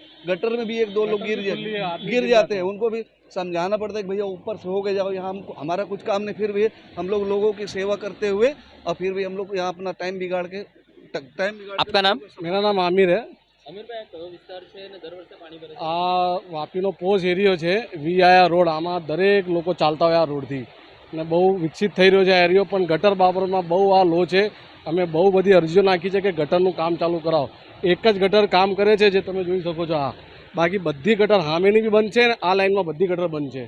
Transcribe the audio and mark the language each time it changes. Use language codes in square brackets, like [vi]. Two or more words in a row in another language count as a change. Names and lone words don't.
[hi] गटर में भी 1-2 लोग गिर जाते हैं, उनको भी समझाना पड़ता है कि भैया ऊपर से हो के जाओ। यहाँ हमको हमारा कुछ काम नहीं, फिर भी हम लोग लोगों की सेवा करते हुए और फिर भी हम लोग यहाँ अपना टाइम बिगाड़ के आपका नाम? मेरा नाम आमिर है। [gu] અમીર ભાઈ, કયો વિસ્તાર છે ને દર વર્ષે પાણી ભરે? આ વાપીનો પોઝ એરિયો છે, વીઆયા રોડ। આમાં દરેક લોકો ચાલતા હોય આ રોડથી ને બહુ વિકસિત થઈ રહ્યો છે આ એરિયો, પણ ગટર બાબતમાં બહુ આ લો છે। અમે બહુ બધી અરજીઓ નાખી છે કે ગટરનું કામ ચાલુ કરાવો। એક જ ગટર કામ કરે છે જે તમે જોઈ શકો છો આ, બાકી બધી ગટર સામેની બી બંધ છે ને આ લાઇનમાં બધી ગટર બંધ છે।